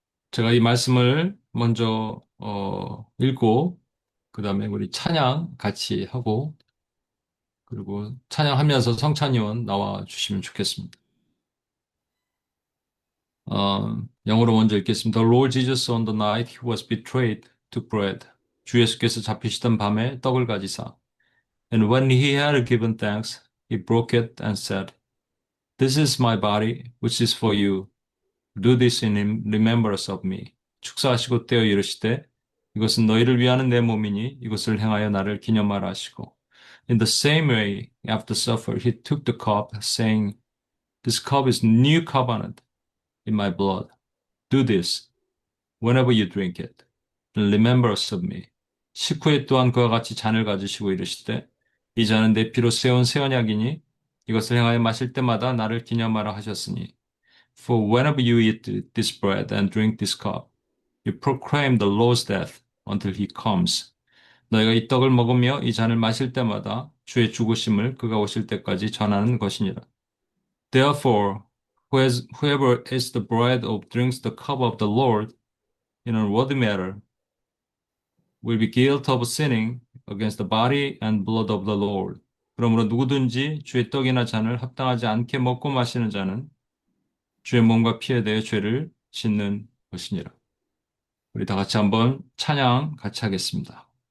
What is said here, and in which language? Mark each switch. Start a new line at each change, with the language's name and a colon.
Korean: 제가 이 말씀을 먼저 읽고 그 다음에 우리 찬양 같이 하고 그리고 찬양하면서 성찬위원 나와 주시면 좋겠습니다. 영어로 먼저 읽겠습니다.
English: The Lord Jesus on the night he was betrayed took bread.
Korean: 주 예수께서 잡히시던 밤에 떡을 가지사
English: And when he had given thanks, he broke it and said, This is my body, which is for you. Do this in remembrance of me.
Korean: 축사하시고 떼어 이르시되, 이것은 너희를 위하는 내 몸이니 이것을 행하여 나를 기념하라 하시고.
English: In the same way, after supper, he took the cup, saying, This cup is new covenant in my blood. Do this whenever you drink it. In remembrance of me.
Korean: 식후에 또한 그와 같이 잔을 가지시고 이르시되, 이 잔은 내 피로 세운 새 언약이니 이것을 행하여 마실 때마다 나를 기념하라 하셨으니.
English: For whenever you eat this bread and drink this cup, you proclaim the Lord's death until he comes.
Korean: 너희가 이 떡을 먹으며 이 잔을 마실 때마다 주의 죽으심을 그가 오실 때까지 전하는 것이니라.
English: Therefore, whoever eats the bread or drinks the cup of the Lord in a worthy manner will be guilty of sinning against the body and blood of the Lord.
Korean: 그러므로 누구든지 주의 떡이나 잔을 합당하지 않게 먹고 마시는 자는 주의 몸과 피에 대해 죄를 짓는 것이니라. 우리 다 같이 한번 찬양 같이 하겠습니다.